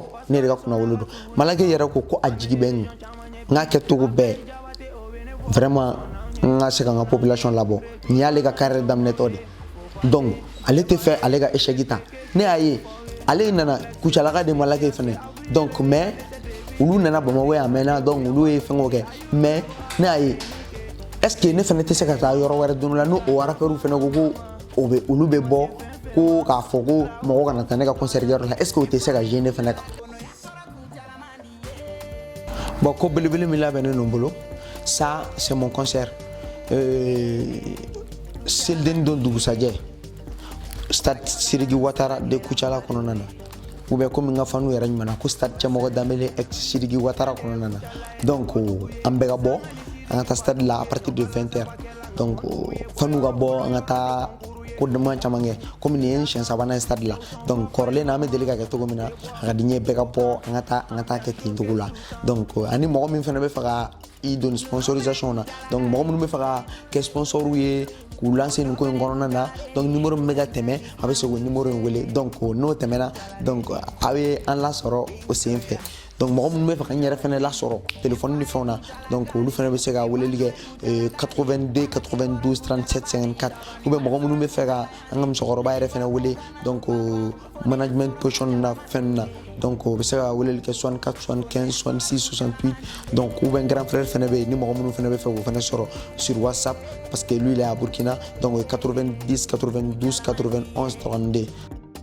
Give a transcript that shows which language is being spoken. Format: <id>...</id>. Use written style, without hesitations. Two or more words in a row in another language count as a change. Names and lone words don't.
<bm>ne de ka kunna wolo don Malaki yɛrɛ ko a jigi bɛ n k'a kɛ cogo bɛɛ vraiment n ka se ka n ka population labɔ nin y'ale ka carrière daminɛtɔ de donc ale tɛ fɛ ale ka échec ta ne y'a ye ale nana kucalaka de Malaki fɛnɛ</bm> <fr>donc mais</fr> <bm>olu nana Bamakɔ yan a mɛnna donc olu ye fɛngɛw kɛ mais ne y'a ye</bm> <fr>est ce que</fr> <bm>ne fɛnɛ tɛ se ka taa yɔrɔ wɛrɛ don la n'o rappeur fɛnɛ ko olu bɛ bɔ ko k'a fɔ ko mɔgɔ kana taa ne ka concert kɛyɔrɔ la</bm> <fr>est ce que</fr> <bm>o tɛ se ka jouer ne fɛnɛ kan bon ko belebele min labɛnnen no n bolo</bm> <fr>ça c'est mon concert</fr> <bm>selidenni don dugusajɛ stade Siriki Watara de Kucala kɔnɔna na</bm> <fr>ou bien comme</fr> <bm>n ka fanu yɛrɛ ɲuman ko stade Cɛmɔgɔ Danbele ex Siriki Watara kɔnɔna na donc an bɛɛ ka bɔ an ka taa stade la</bm> <fr>à partir de 20h donc</fr> <bm>fanu ka bɔ an ka taa ko dama caman kɛ comme nin ye n siɲɛ sabanan ye stade la donc kɔrɔlen na an bɛ deli ka kɛ cogo min na a ka di n ye bɛɛ ka bɔ an ka taa kɛ ten cogo la donc ani mɔgɔ min fana bɛ fɛ ka i don sponsorisation na donc mɔgɔ minnu bɛ fɛ ka kɛ sponsor ye k'u lance nin ko in kɔnɔna na donc numéro min bɛ ka tɛmɛ a bɛ se k'o numéro in wele donc n'o tɛmɛna donc a bɛ an lasɔrɔ o sen fɛ donc mɔgɔ minnu bɛ fɛ ka n yɛrɛ fɛnɛ lasɔrɔ téléphone ni fɛnw na donc olu fɛnɛ bɛ se ka weleli kɛ 82 92 37 54</bm> <fr>ou bien</fr> <bm>mɔgɔ minnu bɛ fɛ ka an ka musokɔrɔba yɛrɛ fɛnɛ wele donc</bm> <en>management position</en> <bm>na fɛn na donc o bɛ se ka weleli kɛ 64 75 66 68</bm> <fr>donc ou bien grand frère</fr> <bm>fɛnɛ bɛ yen ni mɔgɔ minnu fɛnɛ bɛ fɛ k'o fɛnɛ sɔrɔ</bm> <fr>sur WhatsApp parce que lui il est à Burkina donc</fr> <bm>90 92 91 32</bm>